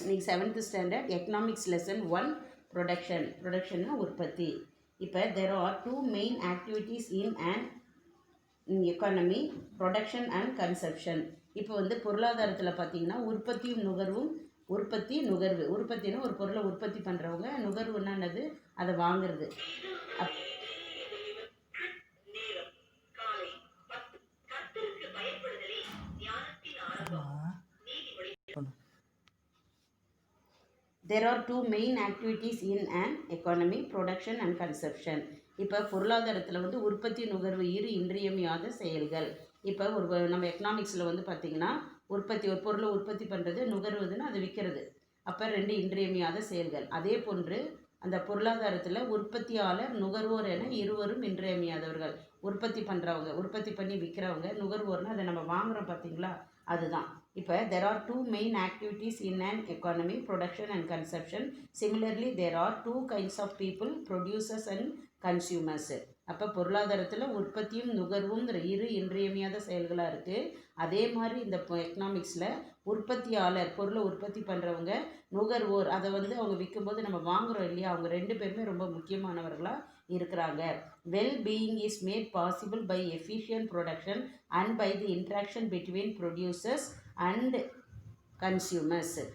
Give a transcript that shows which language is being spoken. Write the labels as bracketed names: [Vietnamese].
[Tamil] இன்னைக்கு 7th standard economics lesson 1 production. ப்ரொடக்ஷன்னா உற்பத்தி. [English] இப்போ there are two main activities in an economy, production and consumption. [Tamil] இப்போ பொருளாதாரத்தில் பார்த்தீங்கன்னா உற்பத்தியும் நுகர்வும். உற்பத்தி நுகர்வு. உற்பத்தினா ஒரு பொருளை உற்பத்தி பண்ணுறவங்க, நுகர்வுன்னா என்னது, அதை வாங்குறது. [English] There are two main activities in an economy, production and consumption. [Tamil] இப்போ பொருளாதாரத்தில் உற்பத்தி நுகர்வு இரு இன்றியமையாத செயல்கள். இப்போ நம்ம எக்கனாமிக்ஸில் பார்த்தீங்கன்னா உற்பத்தி, ஒரு பொருளை உற்பத்தி பண்ணுறது, நுகர்வுதுன்னா அதை விற்கிறது. அப்போ ரெண்டு இன்றியமையாத செயல்கள். அதே போன்று அந்த பொருளாதாரத்தில் உற்பத்தியாளர், நுகர்வோர் என இருவரும் இன்றியமையாதவர்கள். உற்பத்தி பண்ணுறவங்க, உற்பத்தி பண்ணி விற்கிறவங்க, நுகர்வோர்னால் அதை நம்ம வாங்குகிறோம் பார்த்தீங்களா, அதுதான். [English] இப்போ there are two main activities in an economy, production and consumption. Similarly, there are two kinds of people, producers and consumers. [Tamil] அப்போ பொருளாதாரத்தில் உற்பத்தியும் நுகர்வும் இரு இன்றியமையாத செயல்களாக இருக்குது. அதே மாதிரி இந்த எக்கனாமிக்ஸில் உற்பத்தியாளர், பொருளை உற்பத்தி பண்ணுறவங்க, நுகர்வோர், அதை அவங்க விற்கும்போது நம்ம வாங்குகிறோம் இல்லையா, அவங்க ரெண்டு பேருமே ரொம்ப முக்கியமானவர்களாக இருக்கிறாங்க. [English] Well being is made possible by efficient production and by the interaction between producers and consumers.